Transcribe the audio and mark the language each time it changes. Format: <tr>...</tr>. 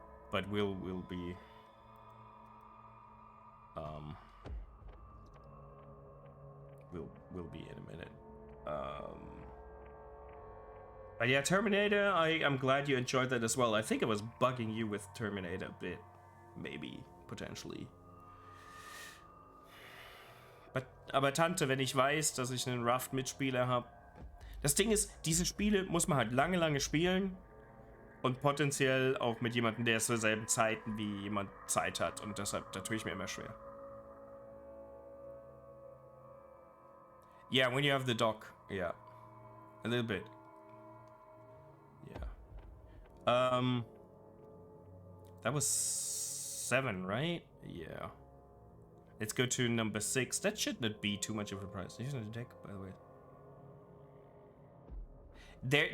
<en>But we'll be we'll be in a minute. But yeah, Terminator, I'm glad you enjoyed that as well. I think I was bugging you with Terminator a bit. Maybe, potentially.</en> <de>Aber Tante, wenn ich weiß, dass ich einen Raft-Mitspieler habe. Das Ding ist, diese Spiele muss man halt lange spielen. Und potenziell auch mit jemandem, der zur selben Zeiten wie jemand Zeit hat. Und deshalb, da tue ich mir immer schwer.</de> <en>Yeah, when you have the dock, yeah. A little bit. Yeah. That was 7, right? Yeah. Let's go to number 6. That should not be too much of a price. Here's the deck, by the way.</en>